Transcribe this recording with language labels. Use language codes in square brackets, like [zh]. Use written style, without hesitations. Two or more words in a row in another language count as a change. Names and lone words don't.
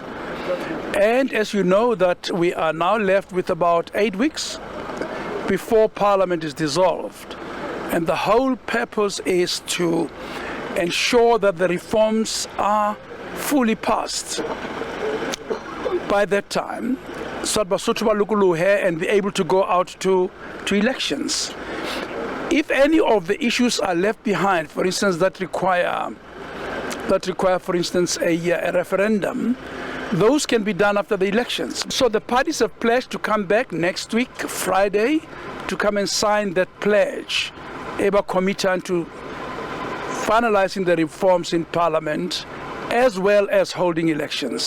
[en] And as you know, that we are now left with about 8 weeks before Parliament is dissolved. And the whole purpose is to ensure that the reforms are fully passed by that time, so that Basotho [st] ba lokolohe [en] and be able to go out to elections. If any of the issues are left behind, for instance, that require, for instance, a referendum, those can be done after the elections. So the parties have pledged to come back next week, Friday, to come and sign that pledge about committing to finalizing the reforms in Parliament, as well as holding elections.